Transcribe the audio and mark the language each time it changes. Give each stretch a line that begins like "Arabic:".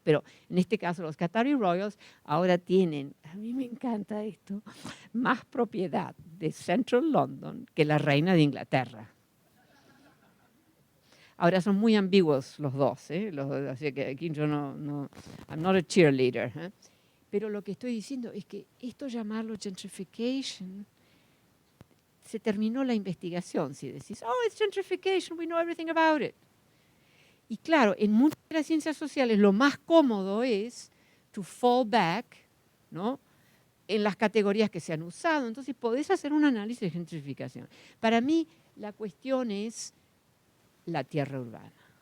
Spanish: Pero en este caso los Qatari Royals ahora tienen, a mí me encanta esto, más propiedad de Central London que la reina de Inglaterra. Ahora son muy ambiguos los dos, ¿eh? Así que aquí yo
English: I'm not a cheerleader,
Spanish: ¿eh? Pero lo que estoy diciendo es que esto llamarlo gentrification se terminó la investigación. Si decís, oh,
English: it's gentrification, we know everything about it.
Spanish: Y claro, en muchas de las ciencias sociales lo más cómodo es
English: to fall back,
Spanish: ¿no?, en las categorías que se han usado. Entonces podés hacer un análisis de gentrificación. Para mí la cuestión es la tierra urbana.